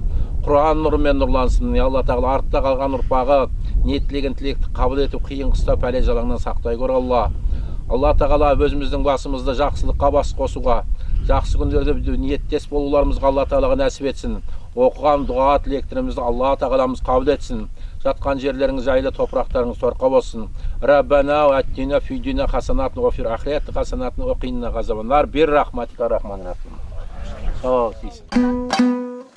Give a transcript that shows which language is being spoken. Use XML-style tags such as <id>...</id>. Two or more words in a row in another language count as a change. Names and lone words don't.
<kk>Құран нұрымен нұрлансын. Алла тағала артта қалған ұрпағы ниеттілеген тілекті қабыл етіп, қиын қыстау пәле жалаңнан сақтай көр Алла. Алла тағала өзіміздің басымызды жақсылыққа бас қосуға, жақсы күндерде ниеттес болуларымызға Алла тағалаға нәсіп етсін. Оқыған дұға тілектерімізді Алла тағаламыз қабыл етсін. Жатқан жерлеріңіз жайлы, топырақтарыңыз торқа болсын.</kk> <ar>ربنا آتنا في الدنيا حسنة وفي الآخرة حسنة وقنا عذاب النار برحمتك رحمن رحيم.</ar>